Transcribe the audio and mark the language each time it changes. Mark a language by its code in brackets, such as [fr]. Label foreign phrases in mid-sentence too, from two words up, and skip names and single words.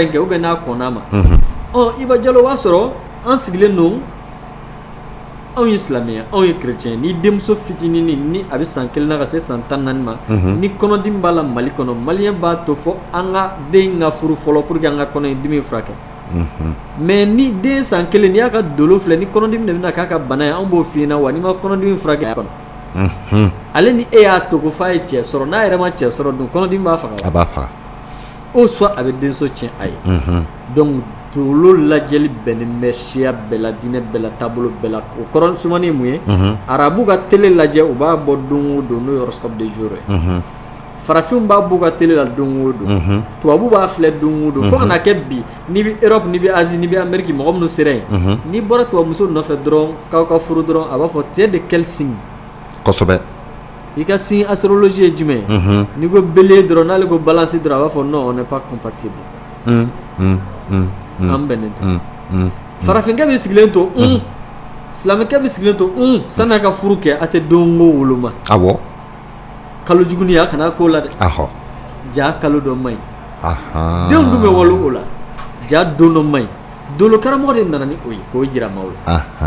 [bm] in kɛ [fr] ou bien [bm] n'a kɔnna ma Iba Jalo b'a sɔrɔ an sigilen don anw ye silamɛ ye anw ye chrétien ni denmuso fitinin ni a bɛ san 1 na ka se san 14 ma ni kɔnɔdimi b'a la Mali kɔnɔ maliyɛn b'a to fɔ an ka den ka furu fɔlɔ [fr] pour que [bm] an ka kɔnɔdimi furakɛ mais ni den san 1 n'i y'a ka dolo filɛ ni kɔnɔdimi de bɛna k'a ka bana ye an b'o f'i ɲɛna wa n'i ma kɔnɔdimi furakɛ a kɔnɔ ale ni e y'a to ko f'a ye cɛ sɔrɔ n'a yɛrɛ ma cɛ sɔrɔ dun kɔnɔdimi b'a faga a b'a faga o soit a bɛ denso tiɲɛ a ye donc dolo lajɛli bɛnnen bɛ siya bɛɛ la diinɛ bɛɛ la taabolo bɛɛ la o kɔrɔ sumani ye mun ye arabu ka télé lajɛ u b'a bɔ don o don n'o ye [fr] horoscope du jour [bm] ye farafinw b'a bɔ ka télé la don o don tubabu b'a filɛ don o don fo ka na kɛ bi n'i bɛ Europe n'i bɛ Asie n'i bɛ Amérique mɔgɔ minnu sera yen n'i bɔra tubabumuso nɔfɛ dɔrɔn k'aw ka furu dɔrɔn a b'a fɔ [fr] tu es de quel signe [bm] kosɛbɛ i ka [fr] signe astrologie [bm] ye jumɛn ye n'i ko bélier dɔrɔn n'ale ko balance dɔrɔn a b'a fɔ [fr] non on n'est pas compatible [bm] an bɛnnen tɛ farafinkɛ bɛ sigilen to silamɛkɛ bɛ sigilen to sanni a ka furu kɛ a tɛ don o woloma awɔ kalo juguni a kana k'o la dɛ ja kalo dɔ man ɲi denw dun bɛ walo o la ja don dɔ man ɲi dolo karamɔgɔ de nana ni o ye k'o jira maaw la